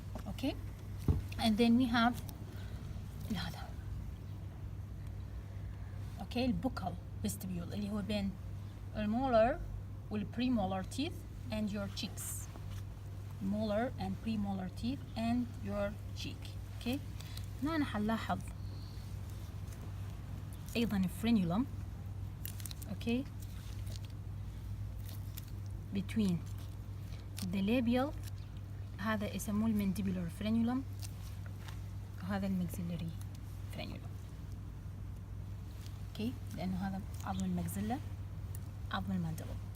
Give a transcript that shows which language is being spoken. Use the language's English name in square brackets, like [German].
[English] Okay, and then we have هذا. Okay, الbuccal vestibule [Arabic] اللي هو بين المولر [English] والpremolar teeth and your cheeks. molar and premolar teeth and your cheek. [Arabic] Okay, هنا حنلاحظ أيضا frenulum. [English] Okay, between the labial، [Arabic] هذا يسموه المنdibular frenulum وهذا الماكسيلري frenulum. Okay، لأنه هذا عظم الماكسيلا، عظم الماندبل.